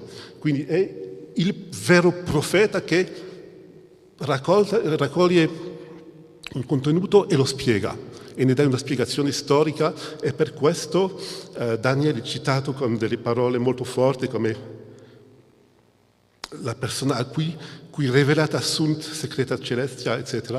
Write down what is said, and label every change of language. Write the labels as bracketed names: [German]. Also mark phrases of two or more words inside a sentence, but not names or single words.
[Italian] Quindi è il vero profeta che raccoglie un contenuto e lo spiega, e ne dà una spiegazione storica, e per questo Daniele è citato con delle parole molto forti come la persona a cui [Latin] rivelata sunt secreta celestia, [Italian] eccetera.